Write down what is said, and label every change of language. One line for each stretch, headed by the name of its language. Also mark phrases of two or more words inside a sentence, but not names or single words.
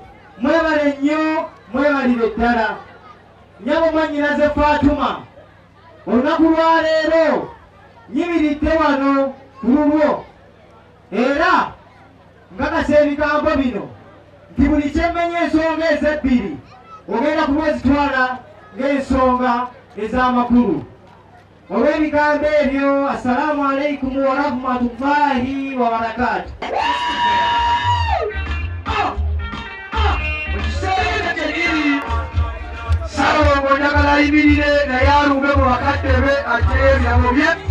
Ganda: Mwebale nnyo, mwebalire ddala. Nnyabo mwannyinaze Fatuma, olunaku lwaleero nyimiridde wano ku lulwo era ngakasa ebigambo bino nti buli kyemmenya ensonga ez'ebbiri ogenda kubwezitwala ng'ensonga ez'amakulu. Olw'ebigambo ebyo,
Arabic: السلام عليكم ورحمة الله وبركاته.
Ganda: Saalongo njagala ayimirire naye alumbe mu bakadde be aggyeyo ebyabo bye.